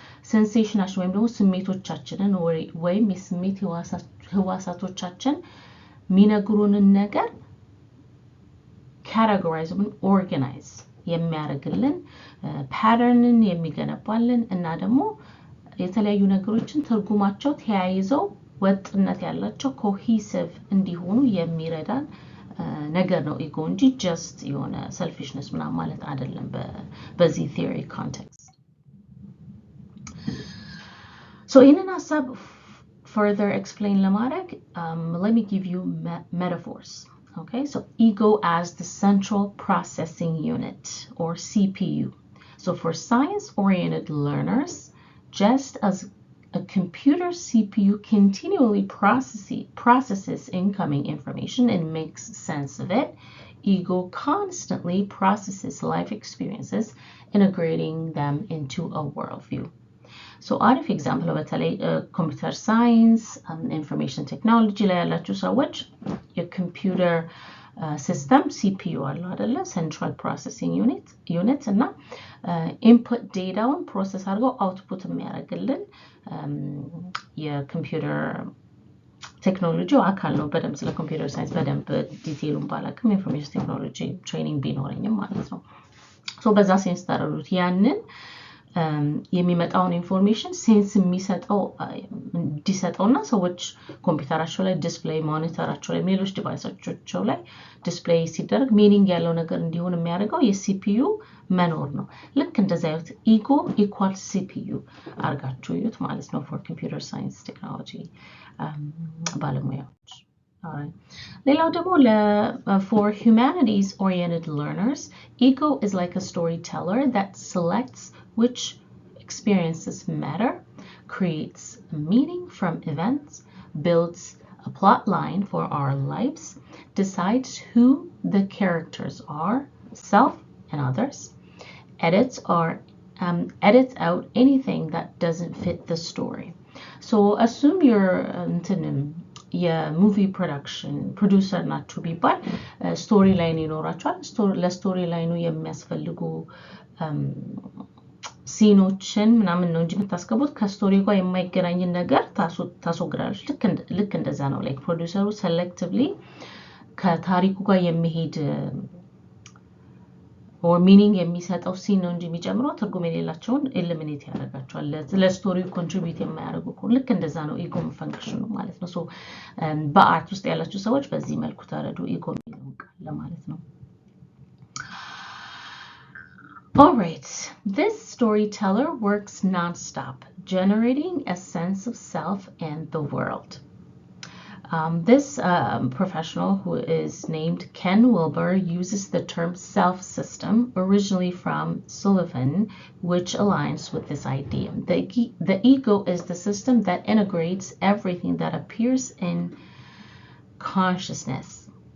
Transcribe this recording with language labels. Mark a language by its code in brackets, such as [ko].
[am] ሴንሴሽናችን ወይም ደግሞ ስሜቶቻችንን ወይም የስሜት ህዋሳቶቻችን ሚነግሩንን ነገር [en] categorize and organize [am] የሚያደርግልን ፓተርንን የሚገነባልን እና ደግሞ የተለያዩ ነገሮችን ትርጉማቸው ተያይዘው ወጥነት ያላቸው cohesive እንዲሆኑ የሚረዳን ነገር ነው ኢጎ እንጂ just የሆነ selfishness ምናምን ማለት አይደለም በዚህ theory context. [en] So in ሀሳብ further explain ለማድረግ let me give you metaphors. Okay, so ego as the central processing unit or CPU. So for science-oriented learners, just as a computer CPU continually processes incoming information and makes sense of it, ego constantly processes life experiences, integrating them into a worldview. [am] So አሪፍ ኤግዛምፕል በተለይ ኮምፒውተር ሳይንስ ኢንፎርሜሽን ቴክኖሎጂ ላይ ያላችሁ ሰዎች የኮምፒውተር ሲስተም ሲፒዩ አለው አይደለ ሴንትራል ፕሮሰሲንግ ዩኒት እና ኢንፑት ዴታውን ፕሮሰስ አድርገው አውትፑት የሚያደርግልን የኮምፒውተር ቴክኖሎጂ አካል ነው በደንብ ስለ ኮምፒውተር ሳይንስ በደንብ ዲቴይሉን ባላቅም ኢንፎርሜሽን ቴክኖሎጂ ትሬኒንግ ቢኖረኝም ማለት ነው ሶ በዛ ሴንስ ታረዱት ያንን የሚመጣውን ኢንፎርሜሽን ሴንስ የሚሰጠው እንዲሰጠውና ሰዎች ኮምፒውተራቸው ላይ ዲስፕሌይ ሞኒተራቸው ላይ ሌሎች ዲቫይሶቻቸው ላይ ዲስፕሌይ ሲደረግ ሚኒንግ ያለው ነገር እንዲሆን የሚያደርገው የሲፒዩ መኖር ነው ልክ እንደዛ አይነት ኢጎ ኢኳል ሲፒዩ አርጋችሁ ይዩት ማለት ነው [en] for computer science technology [am] ባለሙያዎች Alright. ሌላው ደግሞ [en] for humanities oriented learners ego is like a storyteller that selects which experiences matter, creates meaning from events, builds a plot line for our lives, decides who the characters are, self and others, edits out anything that doesn't fit the story. So assume you're [am] የሙቪ ፕሮዳክሽን ፕሮዲውሰር ናችሁ ቢባል ስቶሪ ላይን ይኖራችኋል ለስቶሪ ላይኑ የሚያስፈልጉ ሲኖችን ምናምን ነው እንጂ የምታስገቡት ከስቶሪ ጋር የማይገናኝ ነገር ታስወግዳለች ልክ እንደዛ ነው ላይክ ፕሮዲውሰሩ ሴሌክቲቭሊ ከታሪኩ ጋር የሚሄድ or meaning የሚሰጠው ሲን ነው እንጂ የሚጨምረው ትርጉም የሌላቸውን ኤሊሚኔት ያደርጋቸዋል ለስቶሪው ኮንትሪቢዩት የማያደርጉ ልክ እንደዛ ነው ኢጎ ፈንክሽኑ ማለት ነው ሶ በአርት ውስጥ ያላችሁ ሰዎች በዚህ መልኩ ተረዱ ኢጎ ለማለት ነው [en] All right, this storyteller works non-stop, generating a sense of self and the world. This professional who is named Ken Wilber uses the term self system, originally from Sullivan, which aligns with this idea. The ego is the system that integrates everything that appears in consciousness.